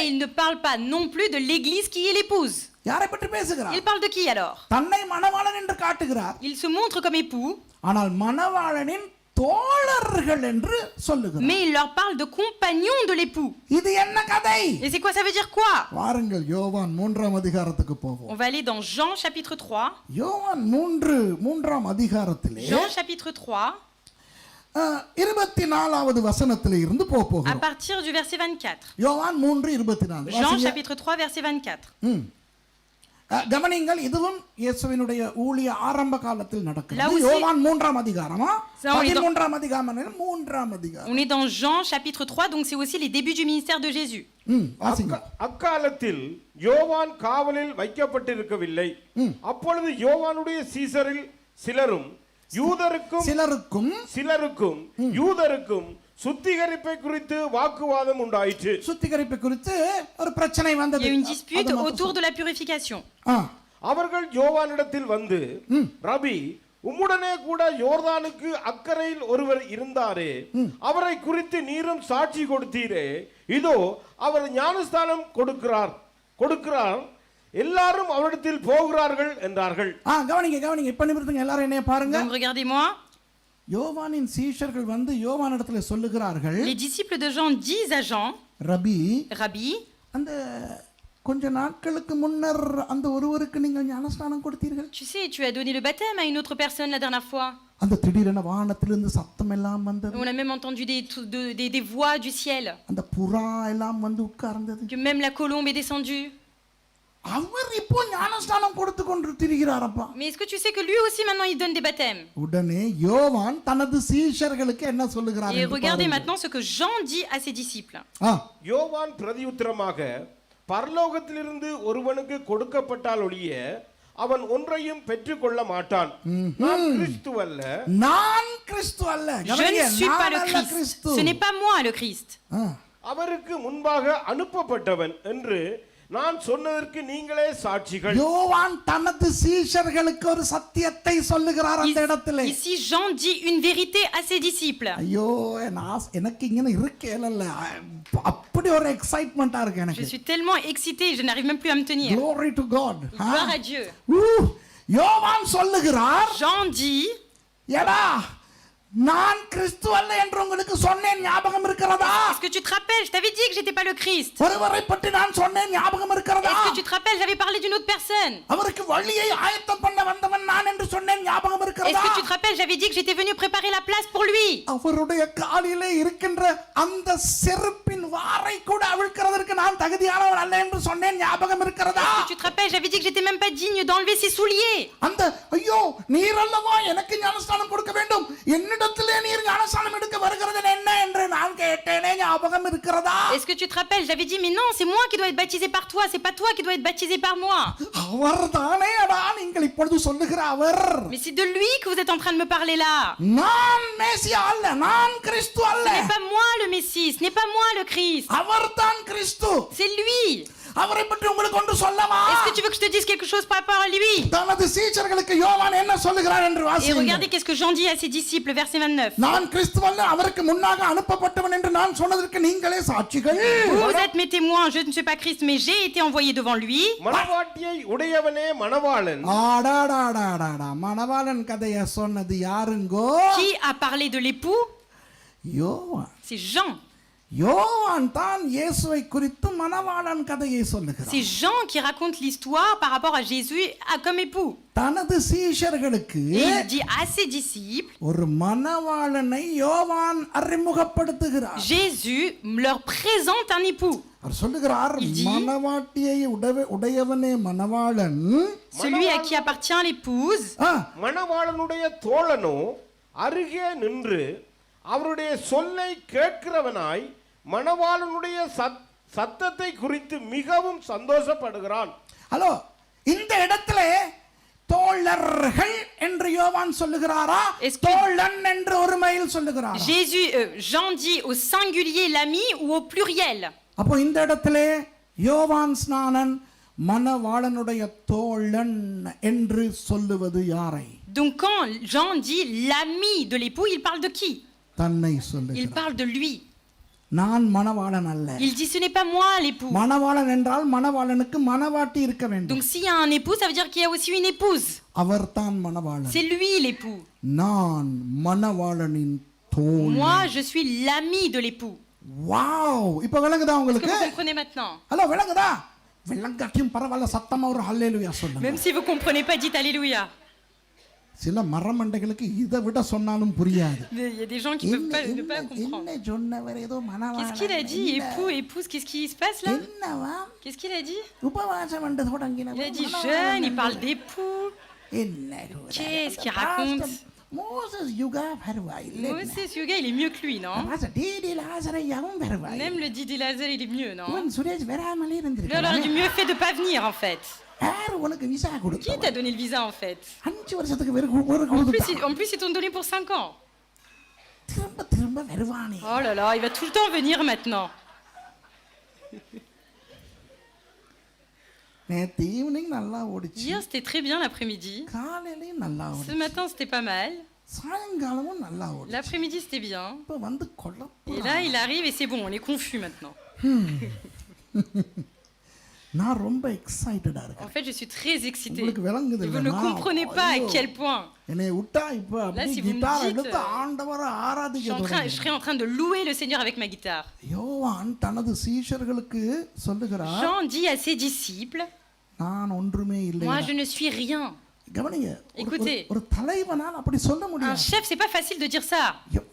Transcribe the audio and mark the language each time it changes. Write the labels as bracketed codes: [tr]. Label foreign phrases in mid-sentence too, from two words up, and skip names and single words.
[fr] Et il ne parle pas non plus de l'église qui est l'épouse. [ta] யாரை பற்றி பேசுகிறார்? [fr] Il parle de qui alors? [ta] தன்னை மணவாளன் என்று காட்டுகிறார். [fr] Il se montre comme époux, [ta] ஆனால் மணவாளனின் தோழர்கள் என்று சொல்லுகிறார். [fr] mais il leur parle de compagnons de l'époux. [ta] இது என்ன கதை? [fr] Et c'est quoi, ça veut dire quoi? [ta] வாருங்கள் யோவான் 3ஆம் அதிகாரத்துக்கு போவோம். [fr] On va aller dans Jean chapitre 3. [ta] யோவான் 3ஆம் அதிகாரத்திலே [fr] Jean chapitre 3, [ta] 24வது வசனத்திலே இருந்து [fr] à [ta] போகிறோம். [fr] partir du verset 24. [ta] யோவான் 3:24. [fr] Jean [ta] வாசிங்க. [fr] chapitre 3, verset 24. [ta] கவனிங்கள், இதுவும் இயேசுவினுடைய ஊழிய ஆரம்ப காலத்தில் [fr] Là [ta] நடக்கிறது. [fr] aussi- [ta] யோவான் 3ஆம் அதிகாரமா? [fr] Ça, on est dans- [ta] 13ஆம் அதிகாரம், 3ஆம் அதிகாரம். [fr] On est dans Jean chapitre 3, donc c'est aussi les débuts du ministère de Jésus. [ta] வாசிங்க. அக்காலத்தில் யோவான் காவலில் வைக்கப்பட்டிருக்கவில்லை. அப்பொழுது யோவானுடைய சீசரில் சிலரும் சிலருக்கும் யூதருக்கும் சுத்திகரிப்பை குறித்து வாக்குவாதம் உண்டாயிற்று. சுத்திகரிப்பு குறித்து ஒரு பிரச்சனை [fr] Il y [ta] வந்தது. [fr] a une dispute autour de la purification. [ta] அவர்கள் யோவானிடத்தில் வந்து, ரபி, உம்முடனே கூட யோர்தானுக்கு அக்கறையில் ஒருவர் இருந்தாரே, அவரை குறித்து நீரும் சாட்சி கொடுத்தீரே, இதோ அவர் ஞானஸ்தானம் கொடுக்கிறார், எல்லாரும் அவரிடத்தில் போகிறார்கள் என்றார்கள். கவனிங்க, இப்ப நிமிர்ந்துங்க, எல்லாரும் என்னைய பாருங்க. [fr] Donc regardez-moi. [ta] யோவானின் சீஷர்கள் வந்து யோவானிடத்துல சொல்லுகிறார்கள், [fr] Les disciples de Jean disent à Jean, Rabbi, [ta] அந்த கொஞ்ச நாட்களுக்கு முன்னர் அந்த ஒருவருக்கு நீங்கள் ஞானஸ்நானம் கொடுத்தீர்கள். [fr] tu sais, tu as donné le baptême à une autre personne la dernière fois. [ta] அந்த திடீரென வானத்திலிருந்து சத்தம் எல்லாம் வந்தது. [fr] On a même entendu des voix du ciel. [ta] அந்த புறா எல்லாம் வந்து உட்கார்ந்தது. [fr] Que même la colombe est descendue. [ta] அவர் இப்போ ஞானஸ்நானம் கொடுத்து கொண்டு திரிகிறாரப்பா. [fr] Mais est-ce que tu sais que lui aussi maintenant il donne des baptêmes? [ta] உடனே யோவான் தனது சீஷர்களுக்கு என்ன சொல்லுகிறார்? [fr] Et regardez maintenant ce que Jean dit à ses disciples. [ta] யோவான் பிரதியுத்தரமாக, பரலோகத்திலிருந்து ஒருவனுக்கு கொடுக்கப்பட்டால் ஒழிய அவன் ஒன்றையும் பெற்றுக்கொள்ள மாட்டான். நான் கிறிஸ்து அல்ல. நான் கிறிஸ்து அல்ல. [fr] Je ne suis pas le Christ. Ce n'est pas moi le Christ. [ta] அவருக்கு முன்பாக அனுப்பப்பட்டவன் என்று நான் சொன்னதற்கு நீங்களே சாட்சிகள். யோவான் தனது சீஷர்களுக்கு ஒரு சத்தியத்தை சொல்லுகிறார் அந்த இடத்திலே. [fr] Ici Jean dit une vérité à ses disciples. [ta] ஐயோ எனக்கு இங்க இருக்கேல்ல, அப்படி ஒரு எக்ஸைட்மென்ட்டா இருக்கு எனக்கு. [fr] Je suis tellement excité, je n'arrive même plus à me tenir. [en] Glory to God. [fr] Gloire à Dieu. [ta] யோவான் சொல்லுகிறார், [fr] Jean dit, [ta] எடா நான் கிறிஸ்து அல்ல என்று உங்களுக்கு சொன்னேன், ஞாபகம் இருக்கிறதா? [fr] est-ce que tu te rappelles, je t'avais dit que j'étais pas le Christ. [ta] ஒருவரை பற்றி நான் சொன்னேன், ஞாபகம் இருக்கிறதா? [fr] Est-ce que tu te rappelles, j'avais parlé d'une autre personne. [ta] அவருக்கு வழியை ஆயத்தம் பண்ண வந்தவன் நான் என்று சொன்னேன், ஞாபகம் [fr] Est-ce [ta] இருக்கிறதா? [fr] que tu te rappelles, j'avais dit que j'étais venu préparer la place pour lui. [ta] அவருடைய காலிலே இருக்கின்ற அந்த செருப்பின் வாரை கூட அவிழ்க்கிறதற்கு நான் தகுதியானவன் அல்ல என்று சொன்னேன், ஞாபகம் இருக்கிறதா? [fr] Est-ce que tu te rappelles, j'avais dit que j'étais même pas digne d'enlever ses souliers. [ta] அந்த ஐயோ நீர் அல்லவா எனக்கு ஞானஸ்நானம் கொடுக்க வேண்டும், என்னிடத்திலே நீர் ஞானஸ்நானம் எடுக்க வருகிறது என்ன என்று நான் கேட்டேனே, ஞாபகம் இருக்கிறதா? [fr] Est-ce que tu te rappelles, j'avais dit mais non, c'est moi qui dois être baptisé par toi, c'est pas toi qui dois être baptisé par moi. [ta] அவர்தானே அடா நீங்கள் இப்பொழுது சொல்லுகிற அவர். [fr] Mais c'est de lui que vous êtes en train de me parler là. [ta] நான் மேசியா அல்ல, நான் கிறிஸ்து அல்ல. [fr] Ce n'est pas moi le Messie, ce n'est pas moi le Christ. [ta] அவர்தான் கிறிஸ்து. [fr] C'est lui. [ta] அவரை பற்றி உங்களுக்கு ஒன்று சொல்லவா? [fr] Est-ce que tu veux que je te dise quelque chose par rapport à lui? [ta] தனது சீஷர்களுக்கு யோவான் என்ன சொல்லுகிறார் என்று [fr] Et [ta] வாசியுங்கள். [fr] regardez qu'est-ce que Jean dit à ses disciples, verset 29. [ta] நான் கிறிஸ்து அல்ல, அவருக்கு முன்னாக அனுப்பப்பட்டவன் என்று நான் சொன்னதற்கு நீங்களே சாட்சிகள். [fr] Vous êtes mes témoins, je ne suis pas Christ, mais j'ai été envoyé devant lui. [ta] மணவாட்டியை உடையவனே மணவாளன். ஆடாடாடாடாடா, மணவாளன் கதையை சொன்னது யாருங்கோ? [fr] Qui a parlé de l'époux? [ta] யோவான். [fr] C'est Jean. [ta] யோவான் தான் இயேசுவை குறித்து மணவாளன் கதையை சொல்லுகிறார். [fr] C'est Jean qui raconte l'histoire par rapport à Jésus comme époux. [ta] தனது சீஷர்களுக்கு [fr] Et il dit à ses disciples, [ta] ஒரு மணவாளனை யோவான் அறிமுகப்படுத்துகிறார். [fr] Jésus leur présente un époux. [ta] அவர் சொல்லுகிறார், மணவாட்டியை உடையவனே மணவாளன். [fr] Celui à qui appartient l'épouse. [ta] மணவாளனுடைய தோழனோ அருகே நின்று அவருடைய சொல்லை கேட்கிறவனாய் மணவாளனுடைய சத்தத்தை குறித்து மிகவும் சந்தோஷப்படுகிறான். ஹலோ, இந்த இடத்துல தோழர்கள் என்று யோவான் சொல்லுகிறாரா, தோழன் என்று ஒருமையில் சொல்லுகிறாரா? [fr] Jean dit au singulier l'ami ou au pluriel. [ta] அப்போ இந்த இடத்துல யோவான் ஸ்நானன் மணவாளனுடைய தோழன் என்று சொல்லுவது யாரை? [fr] Donc quand Jean dit l'ami de l'époux, il parle de qui? [ta] தன்னை [fr] Il [ta] சொல்லுகிறார். [fr] parle de lui. [ta] நான் மணவாளன் அல்ல. [fr] Il dit ce n'est pas moi l'époux. [ta] மணவாளன் என்றால் மணவாளனுக்கு மணவாட்டி இருக்க வேண்டும். [fr] Donc s'il y a un époux, ça veut dire qu'il y a aussi une épouse. [ta] அவர்தான் மணவாளன். [fr] C'est lui l'époux. [ta] நான் மணவாளனின் தோழன். [fr] Moi je suis l'ami de l'époux. [ta] வாவ், இப்போ விளங்குதா [fr] Est-ce que [ta] உங்களுக்கு? [fr] vous comprenez maintenant? [ta] ஹலோ, விளங்குதா? விளங்காட்டியும் பரவாயில்ல, சத்தமா ஒரு ஹல்லேலூயா சொல்லுங்க. [fr] Même si vous comprenez pas, dites alléluia. [ta] சில மரமண்டைகளுக்கு இதை விட சொன்னாலும் புரியாது. [fr] Mais il y a des gens qui ne peuvent pas comprendre. [ta] என்ன சொன்னவர் ஏதோ மணவாளன். [fr] Qu'est-ce qu'il a dit, époux, épouse, qu'est-ce qui se passe là? [ta] என்னவா? [fr] Qu'est-ce qu'il a dit? [ta] உபவாசம் என்று தொடங்கின. [fr] Il a dit jeune, il parle d'époux. [ta] என்ன? [fr] Qu'est-ce qu'il raconte? [ta] மோசஸ் யுகா வருவாய். [fr] Moses Yoga, il est mieux que lui, non? [ta] டிடி லாசரையாவும் வருவாய். [fr] Même le Didi Lazare, il est mieux, non? [ta] உன் சுரேஷ் வராமலே [fr] Lui, [ta] இருந்திருக்கான். [fr] alors, il a mieux fait de pas venir, en fait. [ta] யார் உனக்கு விசா [fr] Qui [ta] கொடுத்தா? [fr] t'a donné le visa, en fait? [ta] 5 வருஷத்துக்கு ஒரு கொடுத்தா. [fr] En plus, ils t'ont donné pour 5 ans. [ta] திரும்ப திரும்ப வருவானே. [fr] Oh là là, il va tout le temps venir maintenant. [ta] நேத்து ஈவினிங் நல்லா ஓடிச்சு. [fr] Hier, c'était très bien l'après-midi. [ta] காலையிலயும் நல்லா [fr] Ce [ta] ஓடிச்சு. [fr] matin, c'était pas mal. [ta] சாயங்காலமும் நல்லா ஓடிச்சு. [fr] L'après-midi, c'était bien. [ta] இப்ப வந்து கொல்லப்ப. [fr] Et là, il arrive et c'est bon, on est confus maintenant. [ta] நான் ரொம்ப எக்ஸைட்டடா இருக்கேன். [fr] En fait, je suis très excitée. [ta] உங்களுக்கு விளங்குது [fr] Et vous [ta] இல்ல? [fr] ne comprenez pas à quel point. [ta] என்னை விட்டா இப்ப [fr] Là, [ta] அப்படியே [fr] si vous me [ta] கிட்டார் [fr] dites, [ta] எடுத்து ஆண்டவரை ஆராதிக்க [fr] Je serai en train de louer le Seigneur avec ma guitare. [ta] யோவான் தனது சீஷர்களுக்கு சொல்லுகிறார், [fr] Jean dit à ses disciples, [ta] நான் ஒன்றுமே இல்லை. [fr] moi je ne suis rien. [ta] கவனிங்க, [fr] Écoutez. [ta] ஒரு தலைவனால் அப்படி சொல்ல [fr] Un [ta] முடியாது. [fr] chef, c'est pas facile de dire ça.